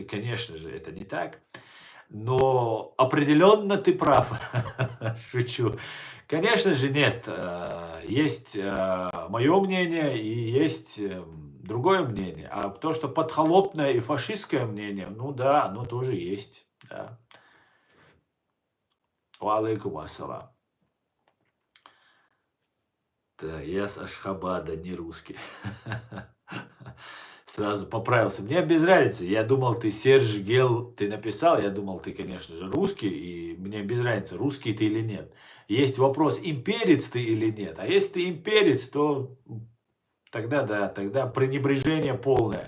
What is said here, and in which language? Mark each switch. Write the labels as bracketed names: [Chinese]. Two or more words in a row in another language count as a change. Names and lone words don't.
[Russian] Конечно же, это не так. Но определенно ты прав. Шучу. Конечно же, нет. Есть мое мнение и есть другое мнение. А то, что подхолопное и фашистское мнение, ну да, оно тоже есть. Да. [Arabic] وعليكم السلام. [Russian] Да, я с Ашхабада, не русский. Сразу поправился. Мне без разницы. Я думал, ты Серж Гел, ты написал, я думал, ты, конечно же, русский, и мне без разницы, русский ты или нет. Есть вопрос, имперец ты или нет. А если ты имперец, то тогда да, тогда пренебрежение полное.